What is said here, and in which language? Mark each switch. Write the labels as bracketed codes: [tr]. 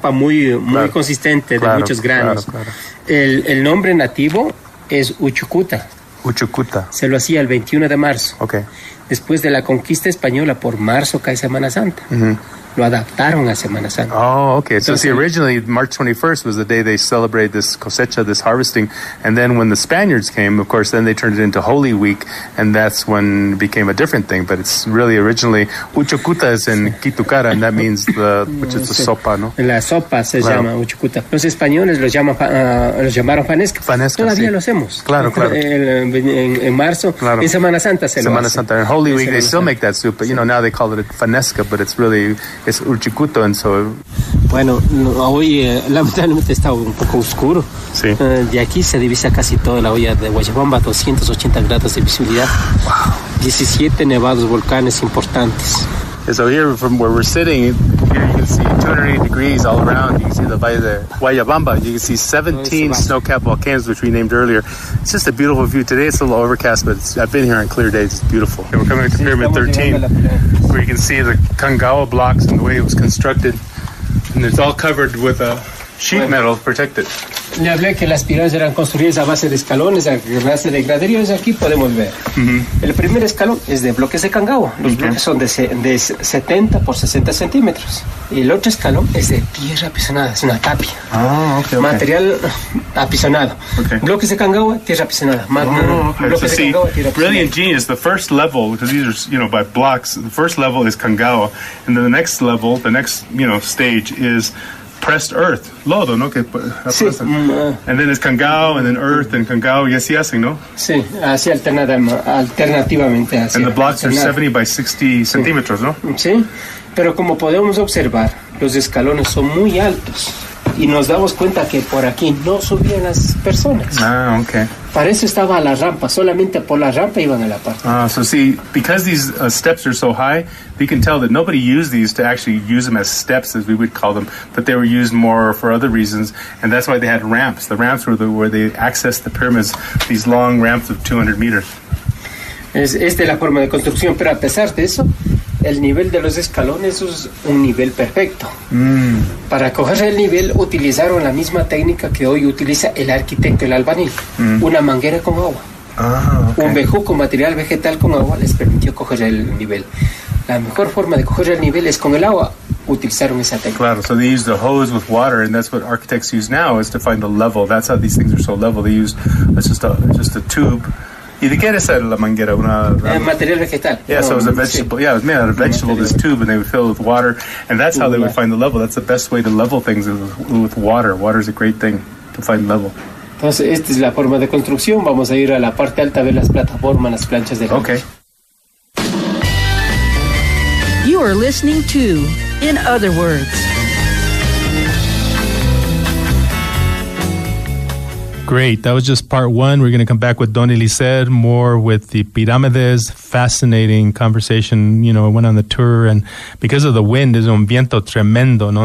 [es] Sopa muy consistente de muchos granos. Claro. El nombre nativo es Uchucuta. Se lo hacía el 21 de marzo. [en] Okay. [es] Después de la conquista española, por marzo cae Semana Santa. Lo adaptaron a Semana Santa. [en] Oh, okay. So see, originally March 21st was the day they celebrated this cosecha, this harvesting, and then when the Spaniards came, of course, then they turned it into Holy Week, and that's when it became a different thing. But it's really originally Uchucuta is in Kitucara, and that means which is the sopa, ¿no? [es] La sopa se llama Uchucuta. Los españoles los llamaron fanesca. Todavía lo hacemos. Claro. En marzo, en Semana Santa se lo hace. Semana Santa. [en] In Holy Week, they still make that soup, but now they call it fanesca, but it's really es urchicuto, and so. [es] Bueno, hoy lamentablemente está un poco oscuro. Sí. De aquí se divisa casi toda la olla de Guayabamba, 280 grados de visibilidad. Wow. 17 nevados volcanes importantes. [en] So here, from where we're sitting, here you can see 280 degrees all around. You can see the Valle de Guayabamba. You can see 17 snow-capped volcanoes, which we named earlier. It's just a beautiful view. Today it's a little overcast, but I've been here on clear days. It's beautiful. Okay, we're coming to Pyramid 13, where you can see the Kangao blocks and the way it was constructed. And it's all covered with a sheet metal protected. [es] Le hablé que las pirámides eran construidas a base de escalones, a base de graderíos. Aquí podemos ver. El primer escalón es de bloques de Kangao. Los bloques son de 70 por 60 centímetros. Y el otro escalón es de tierra apisonada, es una tapia. [en] Okay. [es] Material apisonado. [en] Okay. [es] Bloques de Kangao, tierra apisonada. [en] So see, really ingenious. The first level, because these are, by blocks, the first level is Kangao. And then the next level, stage is pressed earth, lodo, ¿no? [es] Sí. [en] And then it's Kangao, and then earth, and Kangao, [es] y así hacen, ¿no? Sí, así alternativamente. Así [en] and the blocks are 70 by 60 centímetros, ¿no? [es] Sí, pero como podemos observar, los escalones son muy altos. Y nos damos cuenta que por aquí no subían las personas. [en] Okay. [es] Para eso estaba la rampa, solamente por la rampa iban a la parque. [en] So see, because these steps are so high, we can tell that nobody used these to actually use them as steps, as we would call them, but they were used more for other reasons, and that's why they had ramps. The ramps were where they accessed the pyramids, these long ramps of 200 meters. [es] Esta es la forma de construcción, pero a pesar de eso, el nivel de los escalones es un nivel perfecto. Para coger el nivel utilizaron la misma técnica que hoy utiliza el arquitecto, el albañil. Una manguera con agua. [en] Okay. [es] Un bejuco, material vegetal con agua, les permitió coger el nivel. La mejor forma de coger el nivel es con el agua. Utilizaron esa técnica. [en] Claro, so they used a hose with water, and that's what architects use now, is to find the level. That's how these things are so level. They use just a tube. [es] ¿Y de qué era esa la manguera? Material vegetal. [en] Yeah, so it was a vegetable. Yeah, it was made out of vegetable, this tube, and they would fill it with water, and that's how they would find the level. That's the best way to level things, with water. Water is a great thing to find level. [es] Entonces, esta es la forma de construcción. Vamos a ir a la parte alta a ver las plataformas, las planchas de [en] Okay. You are listening to In Other Words. Great. That was just part one. We're going to come back with Don Eliser, more with the pyramids. Fascinating conversation. You know, I went on the tour, and because of the wind, [es] es un viento tremendo, ¿no?